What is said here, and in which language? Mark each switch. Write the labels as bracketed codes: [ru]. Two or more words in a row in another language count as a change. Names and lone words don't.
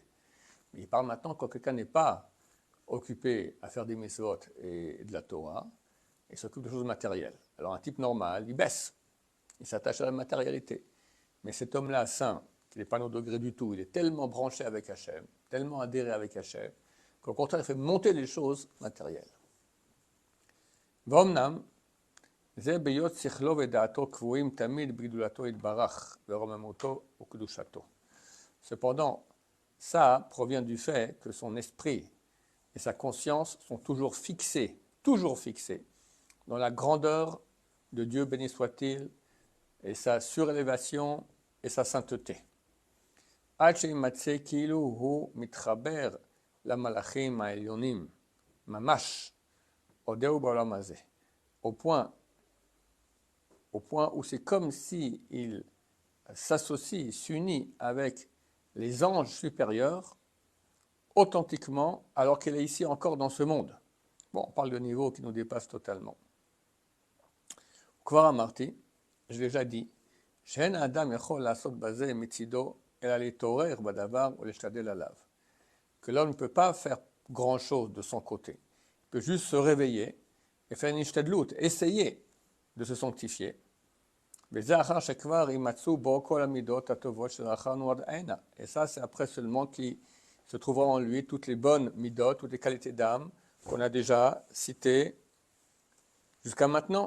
[fr] Mais il parle maintenant quand quelqu'un n'est pas occupé à faire des mitzvot et de la Torah, il s'occupe de choses matérielles. Alors un type normal, il baisse, il s'attache à la matérialité. Mais cet homme-là, saint, qui n'est pas à nos degrés du tout, il est tellement branché avec Hachem, tellement adhéré avec Hachem, qu'au contraire, il fait monter les choses matérielles. [he] V'omnam, זה ביות שכלו ודעתו קבועים תמיד בגדולתו יתברך ורוממותו וקדושתו. [fr] Cependant, ça provient du fait que son esprit et sa conscience sont toujours fixés dans la grandeur de Dieu, béni soit-il, et sa surélévation et sa sainteté. [he] עד שימצא כאילו הוא מתחבר למלאכים העליונים, ממש, עודהו בעולם הזה. [fr] Au point où c'est comme si il s'associe, s'unit avec les anges supérieurs authentiquement, alors qu'il est ici encore dans ce monde. Bon, on parle de niveau qui nous dépasse totalement. [he] כבר אמרתי, [fr] je l'ai déjà dit, [he] שאין האדם יכול לעשות בזה מצידו, אלא להתעורר בדבר ולהשתדל עליו. [fr] Que l'homme ne peut pas faire grand-chose de son côté. Il peut juste se réveiller et faire une ishtadlout, essayer de se sanctifier. Et ça, c'est après seulement qu'il se trouvera en lui toutes les bonnes midot, toutes les qualités d'âme qu'on a déjà citées jusqu'à maintenant.